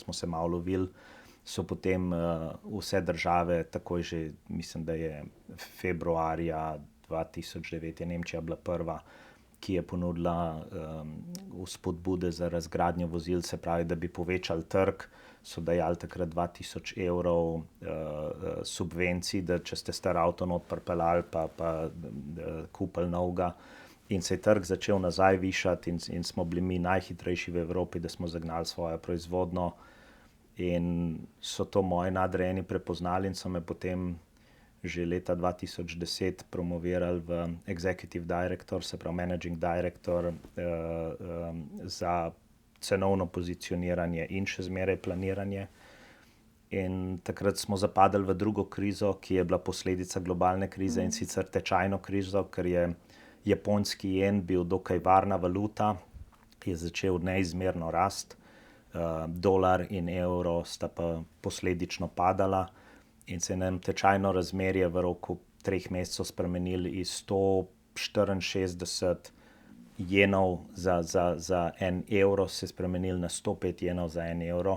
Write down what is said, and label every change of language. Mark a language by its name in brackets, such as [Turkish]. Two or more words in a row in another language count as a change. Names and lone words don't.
[Slovenian] smo se malo lovili, so potem vse države, takoj že, mislim, da je februarja 2009 je Nemčija bila prva, ki je ponudila vzpodbude za razgradnjo vozil, se pravi, da bi povečali trg, so dajali takrat 2000 evrov subvencij, da če ste star avto not pripeljali pa kupili novega. In se je trg začel nazaj višati in smo bili mi najhitrejši v Evropi, da smo zagnali svojo proizvodnjo. In so to moji nadrejeni prepoznali in so me potem že leta 2010 promovirali v [English] executive director, [Slovenian] se pravi [English] managing director [Slovenian] za cenovno pozicioniranje in še zmeraj planiranje. In takrat smo zapadli v drugo krizo, ki je bila posledica globalne krize in sicer tečajno krizo, ker je japonski jen bil dokaj varna valuta, ki je začel neizmerno rasti, dolar in evro sta pa posledično padala in se je nam tečajno razmerje v roku 3 mesecev spremenili iz 164 jenov za 1 evro, se je spremenili na 105 jenov za 1 evro.